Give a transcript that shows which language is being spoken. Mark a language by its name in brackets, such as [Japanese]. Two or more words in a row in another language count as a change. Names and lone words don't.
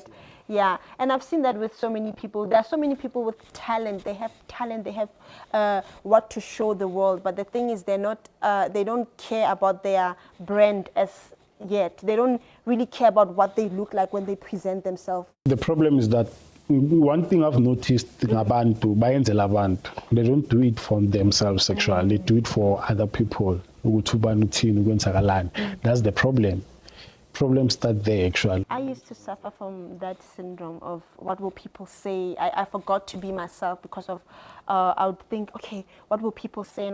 [English] Yeah, and I've seen that with so many people. There are so many people with talent. They have talent. They have what to show the world. But the thing is, they're not. They don't care about their brand as yet. They don't really care about what they look like when they present themselves. The problem is that one thing I've noticed [North Ndebele] abantu bayenzela abantu, [English] they don't do it for themselves actually. They do it for other people. That's the problem. Problems start there actually. I used to suffer from that syndrome of what will people say. I forgot to be myself because of I would think, okay, what will people say?